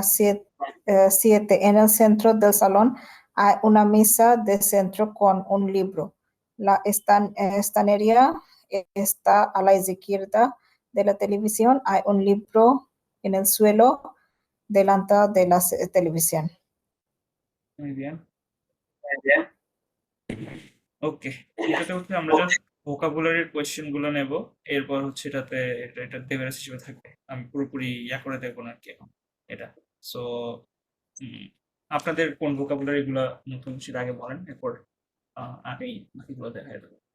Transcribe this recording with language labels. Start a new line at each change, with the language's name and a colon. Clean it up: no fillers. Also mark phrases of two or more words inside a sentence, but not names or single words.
Spanish: 7, en el centro del salón hay una mesa de centro con un libro. La estantería está a la izquierda de la televisión. Hay un libro en el suelo delante de la televisión. muy bien।
Bangla: ওকে, এটাতে হচ্ছে আমরা
English: just vocabulary question
Bangla: গুলো নেব, এরপর হচ্ছে এটা দেবের হিসেবে থাকবে, আমি পুরোপুরি ইয়া করে দেবো না আর কি এখন এটা। সো আপনাদের কোন ভোকাবুলারি গুলো নতুন সেটা আগে বলেন, এরপর আগেই বাকিগুলো দেখা যাবে।